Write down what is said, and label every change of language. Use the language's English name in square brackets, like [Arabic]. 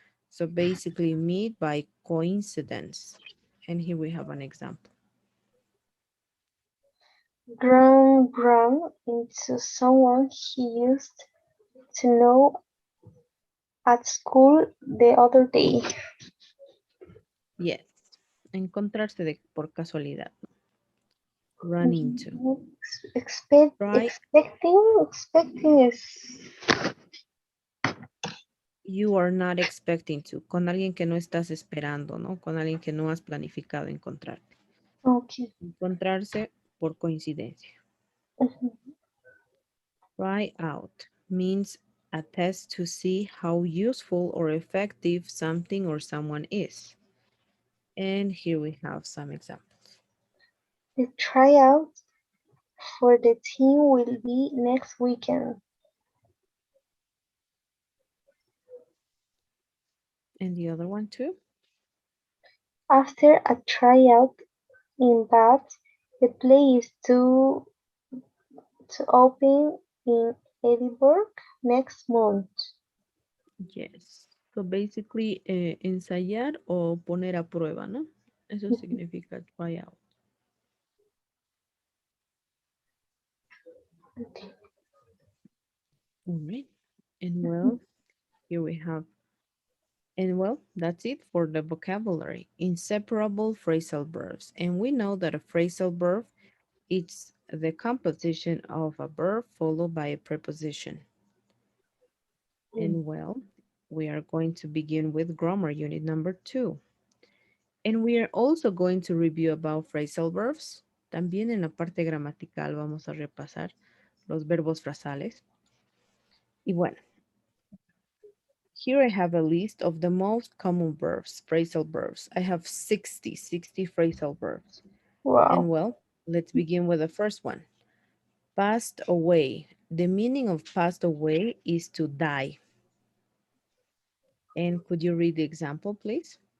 [English] So basically meet by coincidence. And here we have an example. Run into someone he used to know at school the other day. Yes. [Spanish] Encontrarse por casualidad. [English] Run into. Try. Expecting is You are not expecting to. [Spanish] Con alguien que no estás esperando, ¿no? Con alguien que no has planificado encontrarte. [English] okay. [Spanish] Encontrarse por coincidencia. [English] Try out means a test to see how useful or effective something or someone is. And here we have some examples. The tryout for the team will be next weekend. And the other one too? After a tryout in Bath, the play is to open in Edinburgh next month. Yes. So basically, [Spanish] ensayar o poner a prueba, ¿no? Eso significa try out. [English] Okay. All right. And well, here we have, and well, that's it for the vocabulary. Inseparable phrasal verbs. And we know that a phrasal verb, it's the composition of a verb followed by a preposition. And well, we are going to begin with grammar unit number 2. And we are also going to review about phrasal verbs. [Spanish] También en la parte gramatical vamos a repasar los verbos frasales. Y bueno, [English] here I have a list of the most common verbs, phrasal verbs. I have 60 phrasal verbs. And Wow. well, let's begin with the first one. Passed away. The meaning of passed away is to die. And could you read the example, please?